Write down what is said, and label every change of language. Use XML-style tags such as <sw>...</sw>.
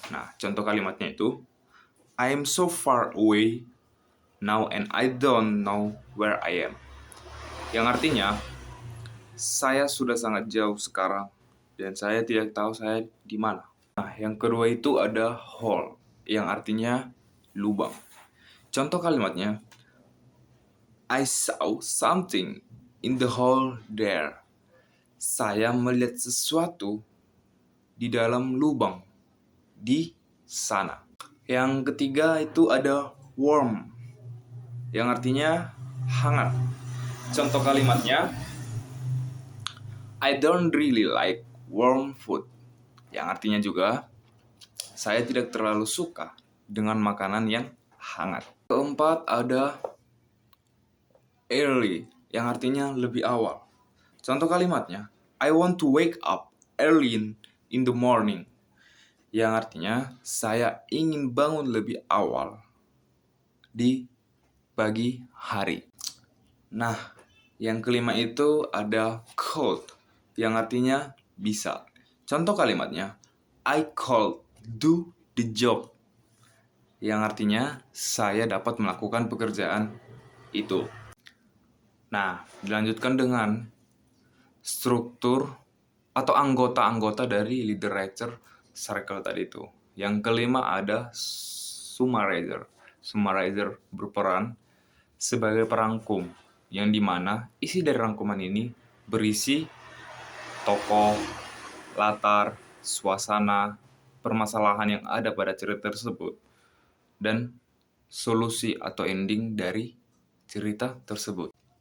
<id>Nah, contoh kalimatnya itu,</id> <en>I am so far away now and I don't know where I am.</en> <id>Yang artinya, saya sudah sangat jauh sekarang dan saya tidak tahu saya di mana. Nah, yang kedua itu ada hole, yang artinya lubang. Contoh kalimatnya,</id> <en>I saw something in the hole there.</en> <id>Saya melihat sesuatu di dalam lubang di sana. Yang ketiga itu ada warm, yang artinya hangat. Contoh kalimatnya,</id> <en>I don't really like warm food.</en> <id>Yang artinya juga, saya tidak terlalu suka dengan makanan yang hangat. Keempat ada early, yang artinya lebih awal. Contoh kalimatnya,</id> <en>I want to wake up early in the morning.</en> <id>Yang artinya, saya ingin bangun lebih awal di pagi hari. Nah, yang kelima itu ada could, yang artinya bisa. Contoh kalimatnya,</id> <en>I could do the job.</en> <id>Yang artinya, saya dapat melakukan pekerjaan itu. Nah, dilanjutkan dengan struktur atau anggota-anggota dari literature circle tadi itu. Yang kelima ada summarizer. Summarizer berperan sebagai perangkum, yang dimana isi dari rangkuman ini berisi tokoh, latar, suasana, permasalahan yang ada pada cerita tersebut, dan solusi atau ending dari cerita tersebut.</id>